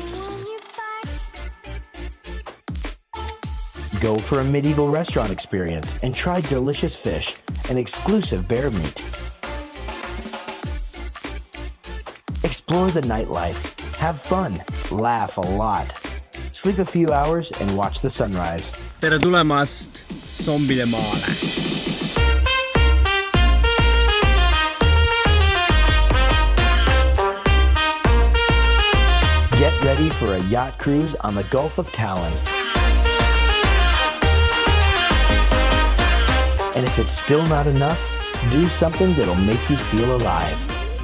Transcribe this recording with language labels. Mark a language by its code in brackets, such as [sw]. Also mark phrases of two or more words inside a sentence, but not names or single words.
[en] Go for a medieval restaurant experience and try delicious fish and exclusive bear meat. Explore the nightlife, have fun, laugh a lot. Sleep a few hours and watch the sunrise. [et] Tere tulemast zombide maale. [en] Get ready for a yacht cruise on the Gulf of Tallinn. And if it's still not enough, do something that'll make you feel alive.